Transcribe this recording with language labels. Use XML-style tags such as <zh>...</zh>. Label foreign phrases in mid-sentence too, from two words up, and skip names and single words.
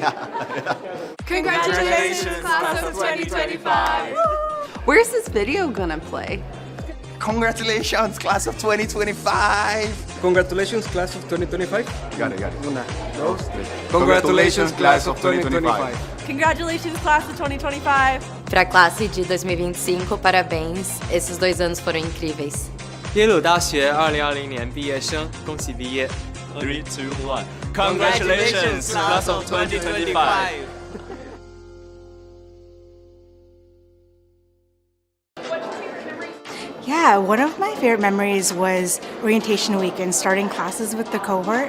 <en>Congratulations, class of 2025! Where's this video gonna play? Congratulations, class of 2025! Congratulations, class of 2025. Got it.</en> <es>Una, dos, tres.</es> <en>Congratulations, class of 2025. Congratulations, class of 2025!</en> <pt>Pra classe de 2025, parabéns. Esses 2 anos foram incríveis.</pt> <zh>耶鲁大学2020年毕业生，恭喜毕业！3, 2, 1</zh> <en>Congratulations, class of 2025! Yeah, one of my favorite memories was orientation week and starting classes with the cohort.</en>